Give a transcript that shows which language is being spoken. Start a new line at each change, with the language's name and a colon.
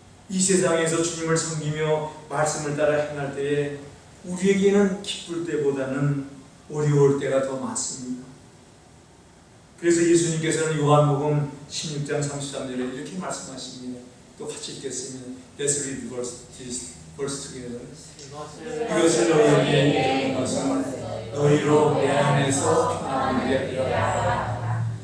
Korean: 이 세상에서 주님을 섬기며 말씀을 따라 행할 때에 우리에게는 기쁠 때보다는 어려울 때가 더 많습니다. 그래서 예수님께서는 요한복음 16장 33절에 이렇게 말씀하십니다. 또 같이 읽겠습니다.
English: Let's read this verse together.
Korean: 이것을 너희에게 이르는 것은 너희로 내 안에서 평안을 누리게 하라.